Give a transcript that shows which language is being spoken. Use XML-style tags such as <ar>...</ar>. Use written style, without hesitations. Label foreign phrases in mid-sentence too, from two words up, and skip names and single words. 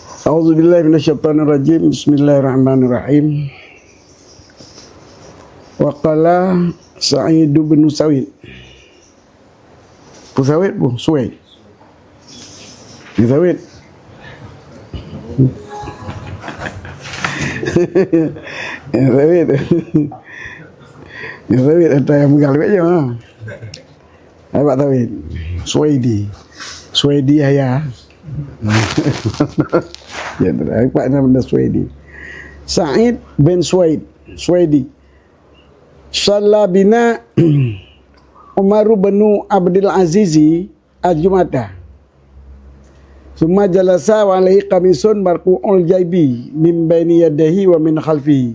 <ar>أعوذ بالله من الشيطان الرجيم. بسم الله الرحمن الرحيم. وقال سعيد بن سويد.</ar> <id>Sawid bu, Suwaid. Sawid. Sawid. Sawid ada yang mengalami aja mah. Apa Sawid? Suwaidi ayah. Ya, apa nama Suwaidi? Sa'id bin Suwaidi.</id> <ar>صلى بنا عمر بن عبد العزيز الجمعة. ثم جلس وعليه قميص مرقوع الجيب من بين يديه ومن خلفه.</ar>